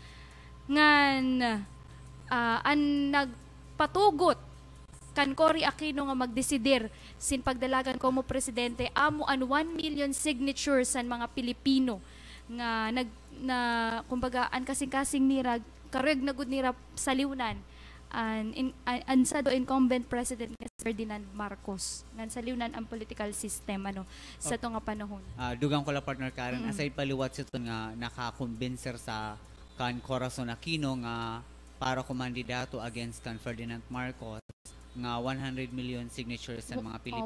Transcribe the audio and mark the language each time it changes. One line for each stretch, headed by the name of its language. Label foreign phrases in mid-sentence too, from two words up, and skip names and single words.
Waray: Ngan an nagpatugot kan Cory Aquino nga magdesidir sin pagdalagan como presidente amo an 1 million signatures san mga Pilipino nga kumbaga an kasing-kasing nira kareg na gud nira saliwnan an sa do incumbent president nga Ferdinand Marcos ngan saliwnan ang political system ano sa to nga panahon. Dugang ko la partner Karen aside paliwat sa to nga nakakonvincer sa kan Corazon Aquino nga para kumandidato against kan Ferdinand Marcos nga 100 million signatures sa mga Pilipino.